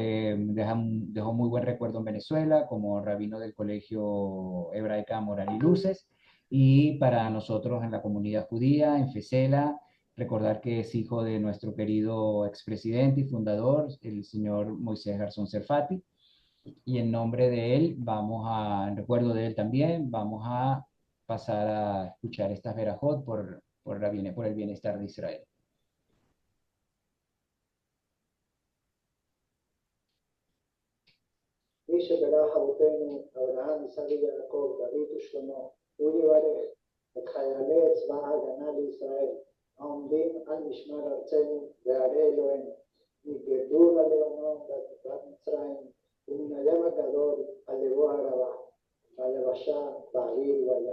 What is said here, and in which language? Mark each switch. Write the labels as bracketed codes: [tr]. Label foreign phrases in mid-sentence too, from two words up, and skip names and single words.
[es] dejó muy buen recuerdo en Venezuela como rabino del Colegio Hebraica Moral y Luces, y para nosotros en la comunidad judía, en FECELA, recordar que es hijo de nuestro querido expresidente y fundador, el señor Moisés Garzón Serfati, y en nombre de él, en recuerdo de él también, vamos a pasar a escuchar estas verajot por el bienestar de Israel. [he] שברך אבותינו אברהם, יצחק ויעקב, דוד ושלמה, הוא יברך את חיילי צבא ההגנה לישראל העומדים על משמר ארצנו וערי אלוהינו, מגדול הלבנון ועד מצרים ומן הים הגדול על לבוא הרבה, ביבשה, באוויר ובים.